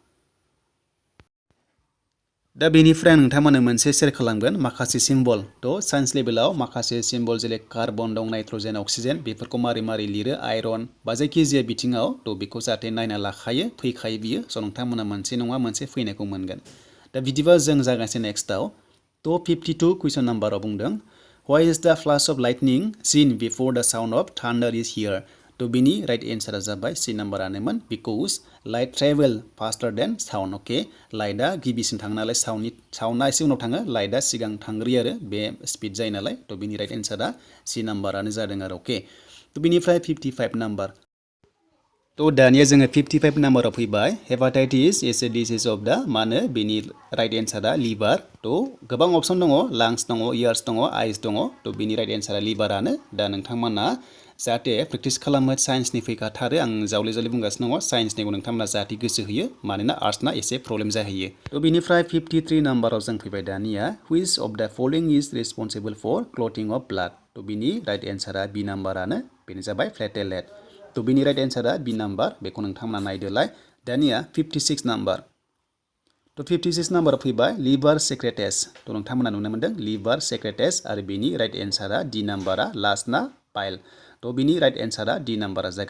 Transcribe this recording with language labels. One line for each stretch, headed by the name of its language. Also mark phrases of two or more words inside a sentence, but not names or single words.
Bodo: दा बेनिफ्राय आं नोंथांमोननो मोनसे शेयार खालामगोन माखासे सिम्बल थ' साइन्स लेभेलाव माखासे सिम्बल जेरै कार्बन दं नाइट्रजेन अक्सिजेन बेफोरखौ मारै मारै लिरो आयरन बा जायखिजाया बिथिङाव थ' बेखौ जाहाथे नायना लाखायो फैखायो बियो स' नोंथांमोना मोनसे नङा मोनसे फैनायखौ मोनगोन। दा बिदिबा जों जागायनोसै नेक्स्टआव थ' 52 कुइसन नाम्बाराव बुंदों
English: Why is the flash of lightning seen before the sound of thunder is here?
Bodo: तो बिनि राइट एन्सारा जाबाय C नाम्बारानोमोन
English: because light travel faster than sound
Bodo: अके लाइटआ गिबिसिन थाङो नालाय साउन्डआ एसे उनाव थाङो लाइटआ सिगां थांग्रोयो आरो बे स्पिड जायो नालाय तो बिनि राइट एन्सारा C नाम्बारानो जादों आरो अके। तो बिनिफ्राय 55 नाम्बार तो दानिया जोङो 55 नाम्बाराव फैबाय
English: hepatitis is a disease of the
Bodo: मानो बेनि राइट एन्सारा लिभार तो गोबां अपसन दङ लांस दङ इयार्स दङ आइस दङ तो बिनि राइट एन्सारा लिभारानो। दा नोंथांमोना जाहाथे प्रेक्टिस खालामो साइन्सनि फैखाथारो आं जावले जावले बुंगासिनो दङ साइन्सनिखौ नोंथांमोना जाहाथे गोसो होयो मानोना आर्ट्सना एसे प्रब्लेम जाहैयो। तो बिनिफ्राय 53 नाम्बाराव जों फैबाय दानिया
English: which of the following is responsible for clotting of blood
Bodo: तो बिनि राइट एन्सारा B नाम्बारानो बेनो जाबाय प्लेटेलेट तो बिनि राइट एन्सारा B नाम्बार बेखौ नोंथांमोना नायदोलाय। दानिया 56 नाम्बार तो 56 नाम्बाराव फैबाय
English: liver secretes
Bodo: तो नोंथांमोना नुनो मोन्दों
English: liver secretes
Bodo: आरो बिनि राइट एन्सारा D नाम्बारा लास्टना पाइल तो बिनि राइट एन्सारा D नाम्बारा जागोन।